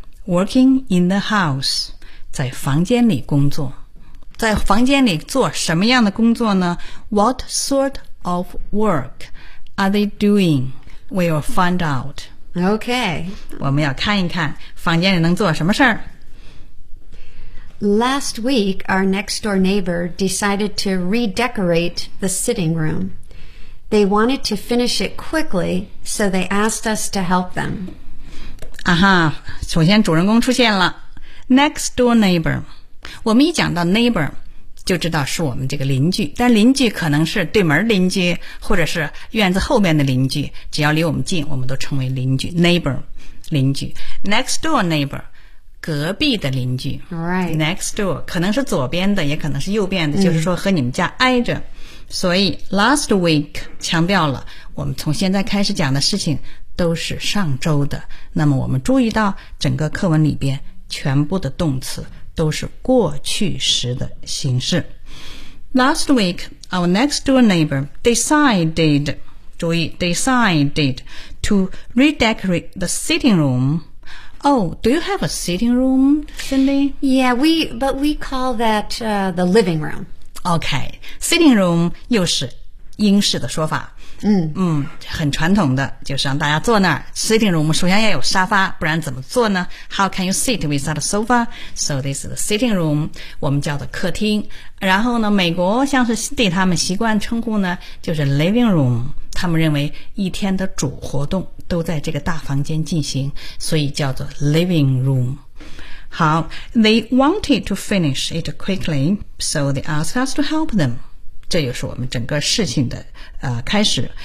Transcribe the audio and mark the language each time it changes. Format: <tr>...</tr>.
<en>Working in the house.</en> <zh>在房间里工作。在房间里做什么样的工作呢？</zh> <en>What sort of work? Are they doing? We'll find out. Okay.</en> <zh>我们要看一看房间里能做什么事儿。</zh> <en>Last week, our next door neighbor decided to redecorate the sitting room. They wanted to finish it quickly, so they asked us to help them.</en> <zh>啊哈，首先主人公出现了。 Next door neighbor. 我们一讲到 neighbor,就知道是我们这个邻居，但邻居可能是对门邻居，或者是院子后面的邻居，只要离我们近，我们都称为邻居 neighbor, 邻居 next door neighbor, 隔壁的邻居</zh> <en>right</en> <zh>next door, 可能是左边的，也可能是右边的，就是说和你们家挨着、嗯、所以 last week 强调了我们从现在开始讲的事情都是上周的，那么我们注意到整个课文里边全部的动词都是过去时的形式。</zh> <en>Last week, our next door neighbor decided,</en> <zh>注意</zh> <en>decided to redecorate the sitting room. Oh, do you have a sitting room, Cindy? Yeah, we call that, the living room.</en> <zh>Okay, sitting room 又是英式的说法。嗯嗯，很传统的，就是让大家坐那儿。 Sitting room 首先要有沙发，不然怎么坐呢 ？</zh> <en>How can you sit without a sofa? So this is the sitting room.</en> <zh>我们叫做客厅。然后呢，美国像是对他们习惯称呼呢，就是 living room。他们认为一天的主活动都在这个大房间进行，所以叫做 living room。</zh> <en>好 ，They wanted to finish it quickly, so they asked us to help them.</en> <zh>这就是我们整个事情的开始。</zh>